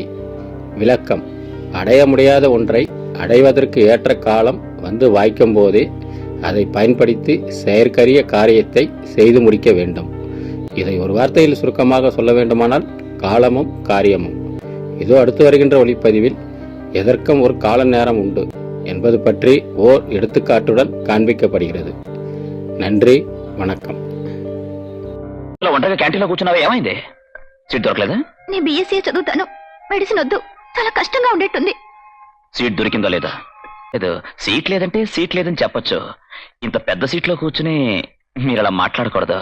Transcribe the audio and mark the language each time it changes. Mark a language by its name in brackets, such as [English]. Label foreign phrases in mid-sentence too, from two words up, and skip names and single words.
[Tamil] விளக்கம்: அடைய முடியாத ஒன்றை அடைவதற்கு ஏற்ற காலம் வந்து வாய்க்கும் போதே அதை பயன்படுத்தி செயற்கரிய காரியத்தை செய்து முடிக்க வேண்டும். இதை ஒரு வார்த்தையில் சுருக்கமாக சொல்ல வேண்டுமானால் காலமும் காரியமும். இதோ அடுத்து வருகின்ற ஒளிப்பதிவில் எதற்கும் ஒரு கால நேரம் உண்டு என்பது பற்றி ஓர் எடுத்துக்காட்டுடன் காண்பிக்கப்படுகிறது. நன்றி, వణకం. [Telugu] ఒంటరిగా క్యాంటీన్లో కూర్చున్నావా? ఏమైంది? సీట్ దొరకలేదా? నేను బీఎస్సీ చదువుతాను, మెడిసిన్ వద్దు, చాలా కష్టంగా ఉండేట్టుంది. సీట్ దొరికిందో లేదా? లేదు, సీట్ లేదంటే సీట్ లేదని చెప్పొచ్చు. ఇంత పెద్ద సీట్లో కూర్చుని మీరు అలా మాట్లాడకూడదు.